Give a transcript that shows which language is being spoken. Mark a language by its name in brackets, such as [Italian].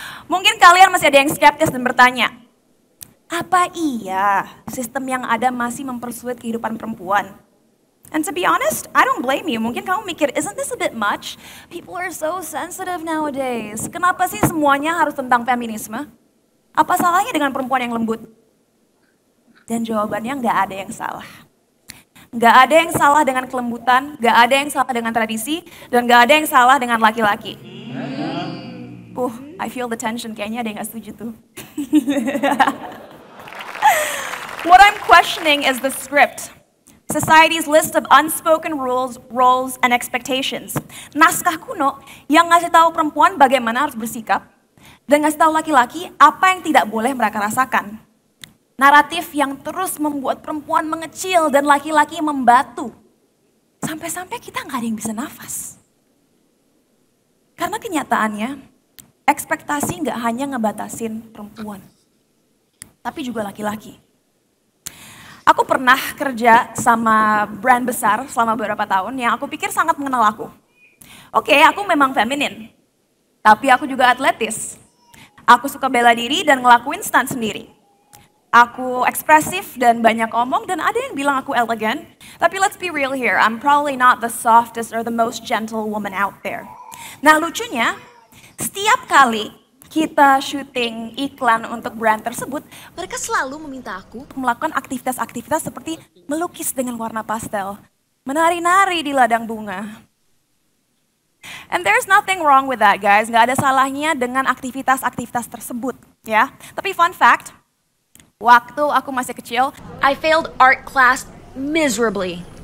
[Indonesian] Mungkin kalian masih ada yang skeptis dan bertanya, apa iya sistem yang ada masih mempersulit kehidupan perempuan? [English] And to be honest, I don't blame you. [Indonesian] Mungkin kamu mikir, [English] isn't this a bit much? People are so sensitive nowadays. [Indonesian] Kenapa sih semuanya harus tentang feminisme? Apa salahnya dengan perempuan yang lembut? Dan jawabannya nggak ada yang salah. Nggak ada yang salah dengan kelembutan, nggak ada yang salah dengan tradisi, dan nggak ada yang salah dengan laki-laki. [English] I feel the tension, [Indonesian] kayaknya ada yang nggak setuju tuh. [English] What I'm questioning is the script. Society's list of unspoken rules, roles, and expectations. [Indonesian] Naskah kuno yang ngasih tahu perempuan bagaimana harus bersikap, dan ngasih tahu laki-laki apa yang tidak boleh mereka rasakan. Naratif yang terus membuat perempuan mengecil dan laki-laki membatu. Sampai-sampai kita nggak ada yang bisa nafas. Karena kenyataannya, ekspektasi nggak hanya ngebatasin perempuan, tapi juga laki-laki. Aku pernah kerja sama brand besar selama beberapa tahun yang aku pikir sangat mengenal aku. Oke, aku memang feminin, tapi aku juga atletis. Aku suka bela diri dan ngelakuin stunt sendiri. Aku ekspresif dan banyak omong dan ada yang bilang aku elegan. [English] Tapi let's be real here, I'm probably not the softest or the most gentle woman out there. [Indonesian] Nah lucunya, setiap kali kita syuting iklan untuk brand tersebut, Mereka selalu meminta aku melakukan aktivitas-aktivitas seperti melukis dengan warna pastel, menari-nari di ladang bunga. [English] And there's nothing wrong with that, guys. [Indonesian] Nggak ada salahnya dengan aktivitas-aktivitas tersebut, ya. Tapi fun fact, waktu aku masih kecil, [English] I failed art class miserably.